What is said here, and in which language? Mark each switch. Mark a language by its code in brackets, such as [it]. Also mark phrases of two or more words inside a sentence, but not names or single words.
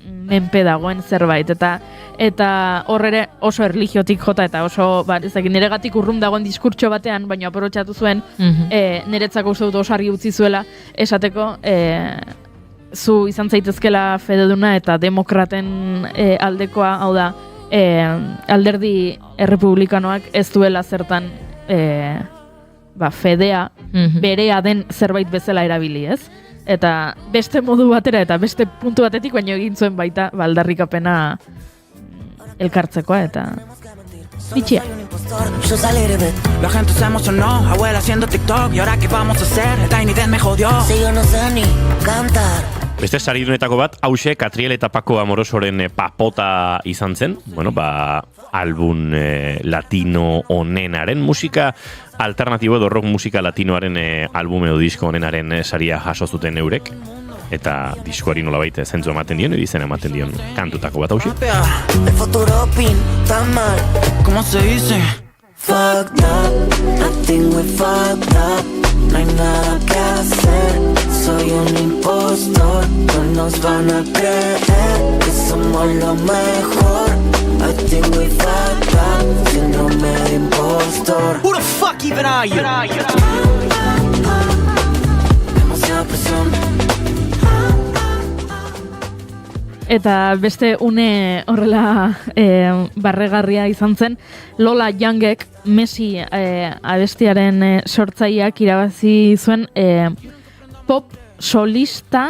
[eu] menpe dagoen zerbait, eta hor ere oso erlijiotik jota, eta oso, niregatik urrun dagoen diskurtso batean, baina aprobetxatu zuen, niretzako uste dut oso argi utzi zuela, esateko, zu izan zaitezkela fededuna eta demokraten aldekoa, hau da, alderdi errepublikanoak ez duela zertan fedea berea den zerbait bezala erabili, ez? Eta beste modu batera eta beste puntu batetik baino egin zuen baita aldarrikapena elkartzekoa eta bitxia. [es] La gente se emocionó, abuela haciendo TikTok. ¿Y ahora qué vamos a hacer? El Tiny Desk me jodió. Si yo no sé ni cantar. [eu] Beste saridunetako bat, hause Catriel eta Paco Amorosoren papota izan zen. Bueno, album latino onenaren musika alternatibo edo rock musika latinoaren album edo disko onenaren saria jaso zuten eurek. Eta diskoari nolabait zentzu ematen dion, edo izen ematen dion kantutako bat hause. [es] El futuro pinta mal. ¿Cómo se dice? [en] Fucked up, I think we fucked up. [es] No hay nada que hacer, soy un impostor. No nos van a creer que somos lo mejor. [en] I think we fucked up, [es] síndrome de impostor. [en] Who the fuck even are you? [es] Demasiada presión. [eu] Eta beste une horrela barregarria izan zen, Lola Youngek Messi abestiaren sortzaileak irabazi zuen pop solista,